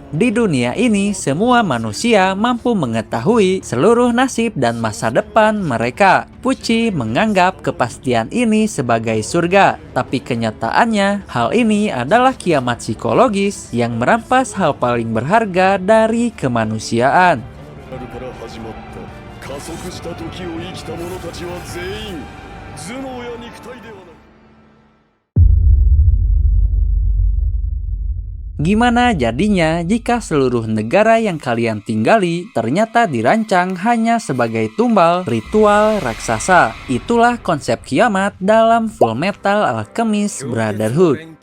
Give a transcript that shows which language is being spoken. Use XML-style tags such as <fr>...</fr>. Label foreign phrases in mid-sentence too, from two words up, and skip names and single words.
<id>Di dunia ini, semua manusia mampu mengetahui seluruh nasib dan masa depan mereka. Pucci menganggap kepastian ini sebagai surga. Tapi kenyataannya, hal ini adalah kiamat psikologis yang merampas hal paling berharga dari kemanusiaan.</id> <ja>加速した時を生きた者たちは全員頭脳や肉体ではない。</ja> <id>Gimana jadinya jika seluruh negara yang kalian tinggali ternyata dirancang hanya sebagai tumbal ritual raksasa? Itulah konsep kiamat dalam Full Metal Alchemist Brotherhood.</id>